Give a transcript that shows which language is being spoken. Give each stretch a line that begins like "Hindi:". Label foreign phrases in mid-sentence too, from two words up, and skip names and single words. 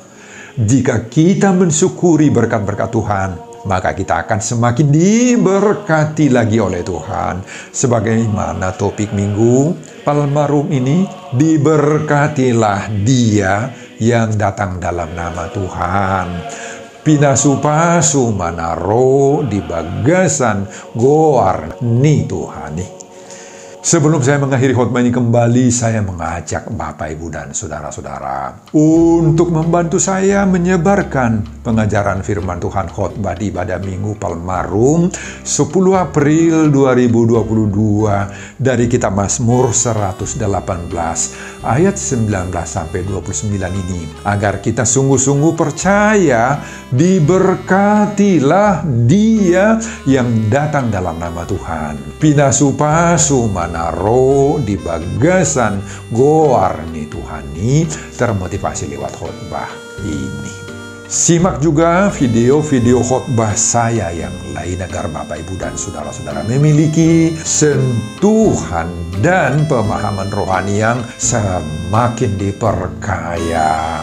Indonesian: Jika kita mensyukuri berkat-berkat Tuhan, maka kita akan semakin diberkati lagi oleh Tuhan. Sebagaimana topik minggu Palmarum ini, diberkatilah dia yang datang dalam nama Tuhan.
Batak Toba: Pinasupasu manaro di bagasan goar ni Tuhani.
Indonesian: Sebelum saya mengakhiri khotbah ini kembali, saya mengajak Bapak, Ibu, dan saudara-saudara untuk membantu saya menyebarkan pengajaran firman Tuhan khotbah di ibadah Minggu Palmarum 10 April 2022 dari kitab Mazmur 118 ayat 19-29 ini, agar kita sungguh-sungguh percaya diberkatilah dia yang datang dalam nama Tuhan.
Batak Toba: Pinasupasu manaro di bagasan goar ni Tuhani,
Indonesian: termotivasi lewat khotbah ini. Simak juga video-video khotbah saya yang lain agar Bapak, Ibu, dan saudara-saudara memiliki sentuhan dan pemahaman rohani yang semakin diperkaya.